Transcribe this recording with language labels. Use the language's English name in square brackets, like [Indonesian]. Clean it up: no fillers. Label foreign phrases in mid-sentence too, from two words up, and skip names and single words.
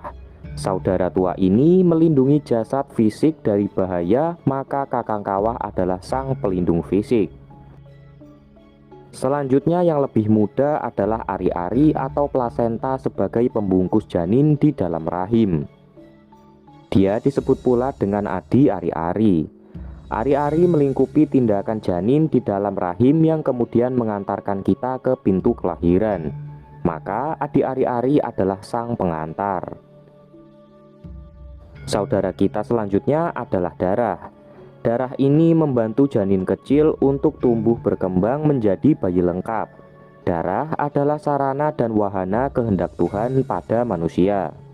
[Indonesian] Saudara tua ini melindungi jasad fisik dari bahaya, maka kakang kawah adalah sang pelindung fisik. Selanjutnya yang lebih muda adalah ari-ari atau plasenta sebagai pembungkus janin di dalam rahim. Dia disebut pula dengan adi ari-ari. Ari-ari melingkupi tindakan janin di dalam rahim yang kemudian mengantarkan kita ke pintu kelahiran. Maka adi ari-ari adalah sang pengantar. Saudara kita selanjutnya adalah darah. Darah ini membantu janin kecil untuk tumbuh berkembang menjadi bayi lengkap. Darah adalah sarana dan wahana kehendak Tuhan pada manusia.